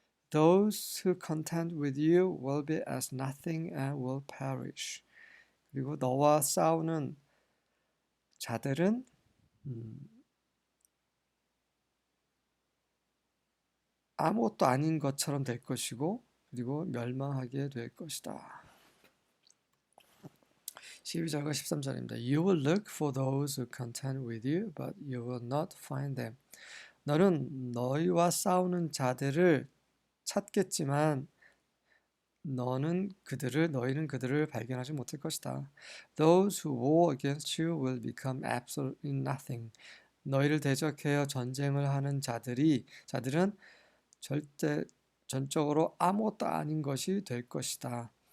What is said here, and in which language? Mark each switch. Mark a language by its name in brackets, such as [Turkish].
[English] Those who contend with you will be as nothing and will perish. [Korean] 그리고 너와 싸우는 자들은 아무것도 아닌 것처럼 될 것이고 그리고 멸망하게 될 것이다. 12절과 13절입니다. [English] You will look for those who contend with you, but you will not find them. [Korean] 너는 너희와 싸우는 자들을 찾겠지만 너희는 그들을 발견하지 못할 것이다. [English] Those who war against you will become absolutely nothing. [Korean] 너희를 대적하여 전쟁을 하는 자들은 절대 전적으로 아무것도 아닌 것이 될 것이다.